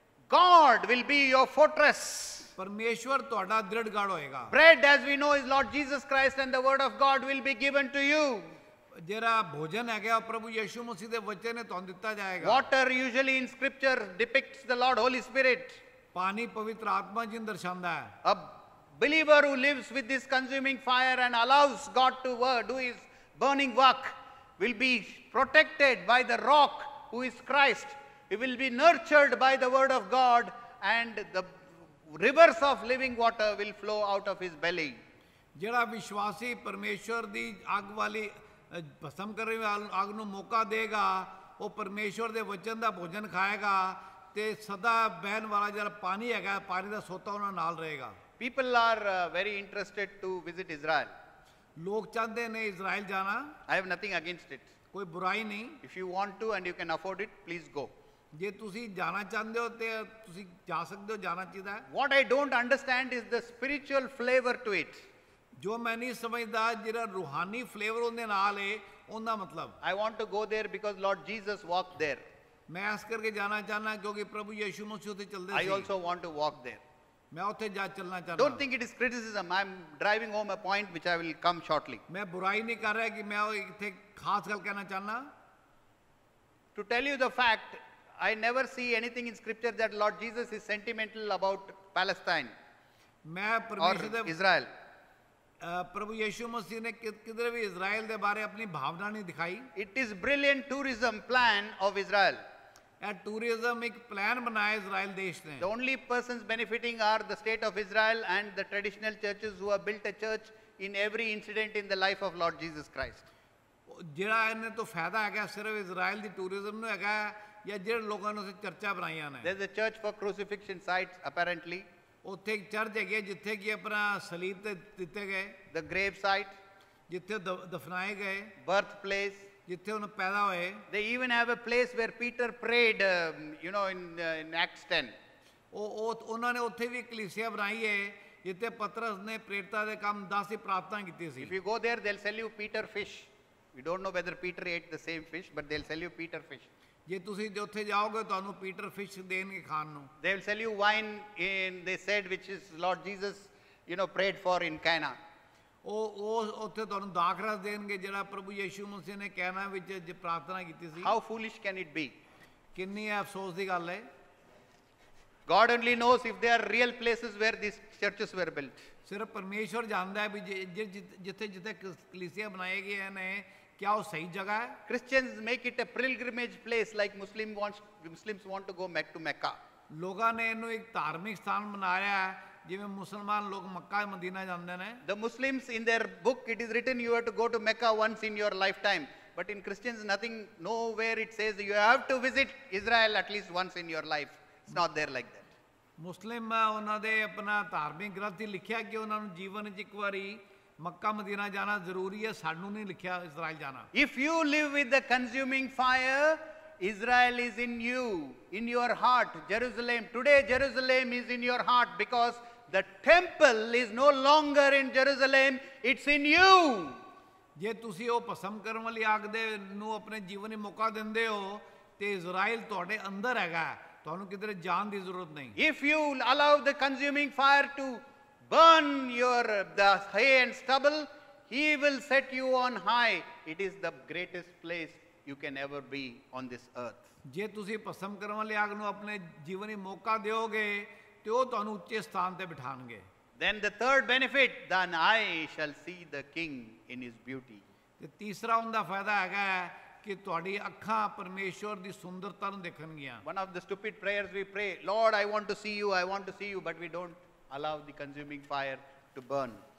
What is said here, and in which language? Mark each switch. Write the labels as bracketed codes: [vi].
[en] God will be your fortress. [pa] परमेश्वर ਤੁਹਾਡਾ ਦ੍ਰਿੜ ਗੜ ਹੋਏਗਾ। [en] Bread, as we know, is Lord Jesus Christ, and the word of God will be given to you. [pa] ਜਿਹੜਾ ਭੋਜਨ ਹੈਗਾ ਉਹ ਪ੍ਰਭੂ ਯਿਸੂ ਮਸੀਹ ਦੇ ਵਚਨ ਨੇ ਤੁਹਾਨੂੰ ਦਿੱਤਾ ਜਾਏਗਾ। [en] Water usually in scripture depicts the Lord Holy Spirit. [pa] ਪਾਣੀ ਪਵਿੱਤਰ ਆਤਮਾ ਜੀ ਨੂੰ ਦਰਸਾਉਂਦਾ ਹੈ। [en] A believer who lives with this consuming fire and allows God to do his burning work will be protected by the rock who is Christ. He will be nurtured by the word of God, and the rivers of living water will flow out of his belly. [pa] ਜਿਹੜਾ ਵਿਸ਼ਵਾਸੀ ਪਰਮੇਸ਼ਵਰ ਦੀ ਅੱਗ ਵਾਲੀ ਭਸਮ ਕਰਨ ਵਾਲੀ ਅੱਗ ਨੂੰ ਮੌਕਾ ਦੇਗਾ, ਉਹ ਪਰਮੇਸ਼ਵਰ ਦੇ ਵਚਨ ਦਾ ਭੋਜਨ ਖਾਏਗਾ ਤੇ ਸਦਾ ਬਹਿਣ ਵਾਲਾ ਜਿਹੜਾ ਪਾਣੀ ਹੈਗਾ, ਪਾਣੀ ਦਾ ਸੋਤਾ ਉਹਨਾਂ ਨਾਲ ਰਹੇਗਾ। [en] People are very interested to visit Israel. [pa] ਲੋਕ ਚਾਹੁੰਦੇ ਨੇ ਇਜ਼ਰਾਈਲ ਜਾਣਾ। [en] I have nothing against it. [pa] ਕੋਈ ਬੁਰਾਈ ਨਹੀਂ। [en] If you want to and you can afford it, please go. [pa] ਜੇ ਤੁਸੀਂ ਜਾਣਾ ਚਾਹੁੰਦੇ ਹੋ ਤੇ ਤੁਸੀਂ ਜਾ ਸਕਦੇ ਹੋ, ਜਾਣਾ ਚਾਹੀਦਾ ਹੈ। [en] What I don't understand is the spiritual flavor to it. [pa] ਜੋ ਮੈਂ ਨਹੀਂ ਸਮਝਦਾ ਜਿਹੜਾ ਰੂਹਾਨੀ ਫਲੇਵਰ ਉਹਦੇ ਨਾਲ ਹੈ, ਉਹਦਾ ਮਤਲਬ। [en] I want to go there because Lord Jesus walked there. [pa] ਮੈਂ ਇਸ ਕਰਕੇ ਜਾਣਾ ਚਾਹਨਾ ਕਿਉਂਕਿ ਪ੍ਰਭੂ ਯਿਸੂ ਮਸੀਹ ਉੱਥੇ ਚੱਲਦੇ [en] I [pa] ਸੀ। [en] also want to walk there. [pa] ਮੈਂ ਉੱਥੇ ਜਾ ਚੱਲਣਾ ਚਾਹਨਾ। [en] Don't think it is criticism. I am driving home a point which I will come shortly. [pa] ਮੈਂ ਬੁਰਾਈ ਨਹੀਂ ਕਰ ਰਿਹਾ ਕਿ ਮੈਂ ਉਹ ਇੱਥੇ ਖਾਸ ਗੱਲ ਕਹਿਣਾ ਚਾਹਨਾ। [en] To tell you the fact, I never see anything in scripture that Lord Jesus is sentimental about Palestine [pa] ਮੈਂ [en] or [pa] ਪਰਮੇਸ਼ਰ ਦੇ [en] Israel. [pa] ਪ੍ਰਭੂ ਯਿਸੂ ਮਸੀਹ ਨੇ ਕਿਧਰੇ ਵੀ ਇਜ਼ਰਾਈਲ ਦੇ ਬਾਰੇ ਆਪਣੀ ਭਾਵਨਾ ਨਹੀਂ ਦਿਖਾਈ। [en] It is brilliant tourism plan of Israel. [pa] ਇਹ ਟੂਰਿਜ਼ਮ ਇੱਕ ਪਲਾਨ ਬਣਾਇਆ ਇਜ਼ਰਾਈਲ ਦੇਸ਼ ਨੇ। [en] The only persons benefiting are the state of Israel and the traditional churches who have built a church in every incident in the life of Lord Jesus Christ. [pa] ਜਿਹੜਾ ਇਹਨਾਂ ਤੋਂ ਫਾਇਦਾ ਹੈਗਾ ਸਿਰਫ ਇਜ਼ਰਾਈਲ ਦੀ tourism ਨੂੰ ਹੈਗਾ, ਜਾਂ ਜਿਹੜੇ ਲੋਕਾਂ ਨੇ ਉੱਥੇ ਚਰਚਾ ਬਣਾਈਆਂ ਨੇ। [en] There is a church for crucifixion sites apparently. [pa] ਉੱਥੇ ਇੱਕ ਚਰਚ ਹੈਗੀ ਜਿੱਥੇ ਕਿ ਆਪਣਾ ਸਲੀਬ ਤੇ ਦਿੱਤੇ ਗਏ, [en] The grave site, [pa] ਜਿੱਥੇ ਦਫਨਾਏ ਗਏ, [en] birthplace. [pa] ਜਿੱਥੇ ਉਹਨੂੰ ਪੈਦਾ ਹੋਏ। [en] They even have a place where Peter prayed, in Acts 10. [pa] ਉਹ ਉਹਨਾਂ ਨੇ ਉੱਥੇ ਵੀ ਕਲੀਸਿਆ ਬਣਾਈ ਹੈ ਜਿੱਥੇ ਪਤਰਸ ਨੇ ਪ੍ਰੇਰਿਤਾਂ ਦੇ ਕੰਮ 10 ਦੀ ਪ੍ਰਾਰਥਨਾ ਕੀਤੀ ਸੀ। [en] If you go there, they'll sell you Peter fish. We don't know whether Peter ate the same fish, but they'll sell you Peter fish. [pa] ਜੇ ਤੁਸੀਂ ਉੱਥੇ ਜਾਓਗੇ ਤੁਹਾਨੂੰ ਪੀਟਰ ਫਿਸ਼ ਦੇਣਗੇ ਖਾਣ ਨੂੰ। [en] They will sell you wine they said, which is Lord Jesus, prayed for in Cana. [pa] ਉਹ ਉੱਥੇ ਤੁਹਾਨੂੰ ਦਾਖਰਸ ਦੇਣਗੇ ਜਿਹੜਾ ਪ੍ਰਭੂ ਯਿਸੂ ਮਸੀਹ ਨੇ ਕਹਿਣਾ ਵਿੱਚ ਪ੍ਰਾਰਥਨਾ ਕੀਤੀ ਸੀ। [en] How foolish can it be? [pa] ਕਿੰਨੀ ਅਫਸੋਸ ਦੀ ਗੱਲ ਹੈ। [en] God only knows if there are real places where these churches were built. [pa] ਸਿਰਫ ਪਰਮੇਸ਼ਵਰ ਜਾਣਦਾ ਹੈ ਵੀ ਜਿੱਥੇ ਜਿੱਥੇ ਕਲੀਸਿਆ ਬਣਾਏ ਗਏ ਨੇ [hi] क्या वो सही जगह है। [en] Christians make it a pilgrimage place like Muslims want to go back to Mecca. [pa] ਲੋਕਾਂ ਨੇ ਇਹਨੂੰ ਇੱਕ ਧਾਰਮਿਕ ਸਥਾਨ ਬਣਾਇਆ ਹੈ ਜਿਵੇਂ ਮੁਸਲਮਾਨ ਲੋਕ ਮੱਕਾ ਮਦੀਨਾ ਜਾਂਦੇ ਨੇ। [en] The Muslims, in their book it is written you have to go to Mecca once in your lifetime, but in Christians nowhere it says you have to visit Israel at least once in your life. It's not there like that. [pa] ਮੁਸਲਿਮ ਉਹਨਾਂ ਦੇ ਆਪਣਾ ਧਾਰਮਿਕ ਗ੍ਰੰਥ ਲਿਖਿਆ ਕਿ ਉਹਨਾਂ ਨੂੰ ਜੀਵਨ 'ਚ ਇੱਕ ਵਾਰੀ ਮੱਕਾ ਮਦੀਨਾ ਜਾਣਾ ਜ਼ਰੂਰੀ ਹੈ, ਸਾਨੂੰ ਨਹੀਂ ਲਿਖਿਆ ਇਜ਼ਰਾਈਲ ਜਾਣਾ। [en] If you live with the consuming fire, Israel is in you, in your heart. Jerusalem, today Jerusalem is in your heart because the temple is no longer in Jerusalem, it's in you. [pa] ਜੇ ਤੁਸੀਂ ਉਹ ਭਸਮ ਕਰਨ ਵਾਲੀ ਅੱਗ ਦੇ ਨੂੰ ਆਪਣੇ ਜੀਵਨ 'ਚ ਮੌਕਾ ਦਿੰਦੇ ਹੋ ਤੇ ਇਜ਼ਰਾਈਲ ਤੁਹਾਡੇ ਅੰਦਰ ਹੈਗਾ, ਤੁਹਾਨੂੰ ਕਿਧਰੇ ਜਾਣ ਦੀ ਜ਼ਰੂਰਤ ਨਹੀਂ। [en] If you allow the consuming fire to burn the hay and stubble, he will set you on high. It is the greatest place you can ever be on this earth. [pa] ਜੇ ਤੁਸੀਂ ਭਸਮ ਕਰਨ ਵਾਲੀ ਅੱਗ ਨੂੰ ਆਪਣੇ ਜੀਵਨ 'ਚ ਮੌਕਾ ਦਿਓਗੇ ਤੇ ਉਹ ਤੁਹਾਨੂੰ ਉੱਚੇ ਸਥਾਨ ਤੇ ਬਿਠਾਣਗੇ। [en] Then the third benefit, then I shall see the king in his beauty. [pa] ਤੇ ਤੀਸਰਾ ਉਹਦਾ ਫਾਇਦਾ ਹੈਗਾ ਕਿ ਤੁਹਾਡੀ ਅੱਖਾਂ ਪਰਮੇਸ਼ਵਰ ਦੀ ਸੁੰਦਰਤਾ ਨੂੰ ਦੇਖਣਗੀਆਂ। [en] One of the stupid prayers we pray, Lord, I want to see you, I want to see you, but we don't allow the consuming fire to burn.